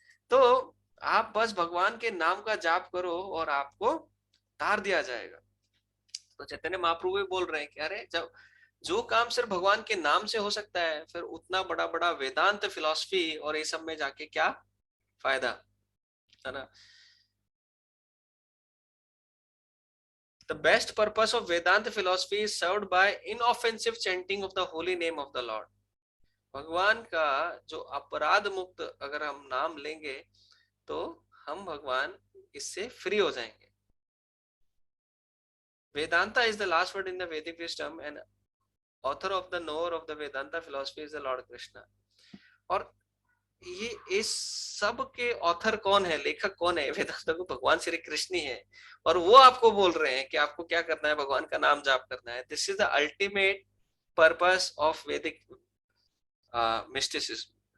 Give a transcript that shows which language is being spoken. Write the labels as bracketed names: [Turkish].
[Hindi] तो आप बस भगवान के नाम का जाप करो और आपको तार दिया जाएगा। तो चैतन्य महाप्रभु भी बोल रहे हैं कि अरे जब जो काम सिर्फ भगवान के नाम से हो सकता है, फिर उतना बड़ा बड़ा वेदांत फिलॉसफी और ये सब में जाके क्या फायदा, है ना। [English] The best purpose of Vedanta philosophy is served by inoffensive chanting of the holy name of the Lord. [Hindi] भगवान का जो अपराध मुक्त अगर हम नाम लेंगे तो हम भगवान इससे फ्री हो जाएंगे। [English] Vedanta is the last word in the Vedic wisdom and author of the knower of the Vedanta philosophy is the Lord Krishna. [Hindi] और ये इस सब के ऑथर कौन है, लेखक कौन है वेदांत को, भगवान श्री कृष्ण ही है। और वो आपको बोल रहे हैं कि आपको क्या करना है, भगवान का नाम जाप करना है। [English] This is the ultimate purpose of Vedic mysticism.